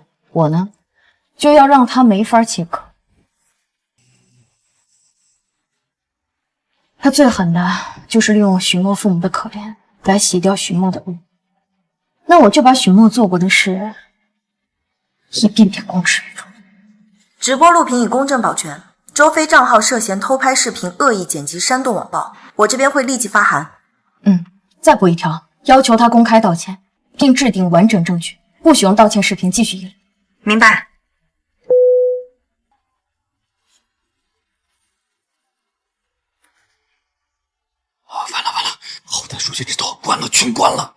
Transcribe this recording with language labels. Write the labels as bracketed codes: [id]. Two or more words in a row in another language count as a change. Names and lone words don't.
[zh] 我呢，就要让他没法切割。他最狠的就是利用许墨父母的可怜来洗掉许墨的恶。那我就把许墨做过的事一遍遍公之于众。直播录屏已公正保全。周飞账号涉嫌偷拍视频、恶意剪辑、煽动网暴，我这邊會立即發函。再補一條，要求他公開道歉，並制定完整證據，不許用道歉視頻繼續引領。明白。完了，好歹出去之後關了，全關了。